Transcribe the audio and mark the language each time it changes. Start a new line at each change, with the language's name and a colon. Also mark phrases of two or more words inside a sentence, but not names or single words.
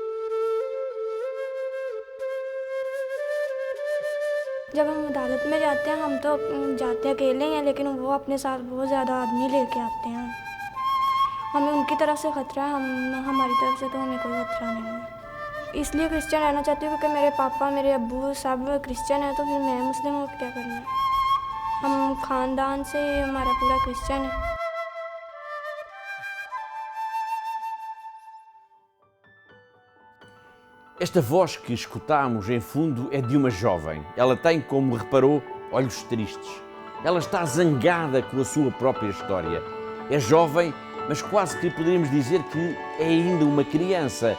Hindi: जब हम अदालत में जाते हैं, हम तो जाते अकेले हैं, लेकिन वो अपने साथ बहुत ज़्यादा आदमी लेके आते हैं। हमें उनकी तरफ से ख़तरा है, हमारी तरफ से तो हमें कोई ख़तरा नहीं है। इसलिए क्रिश्चियन रहना चाहती हूँ क्योंकि मेरे पापा, मेरे अब्बू सब क्रिश्चियन हैं, तो फिर मैं मुस्लिम हूँ, क्या करना है। हम ख़ानदान से हमारा पूरा क्रिश्चियन है।
Portuguese: Esta voz que escutamos em fundo é de uma jovem. Ela tem, como reparou, olhos tristes. Ela está zangada com a sua própria história. É jovem, mas quase que poderíamos dizer que é ainda uma criança.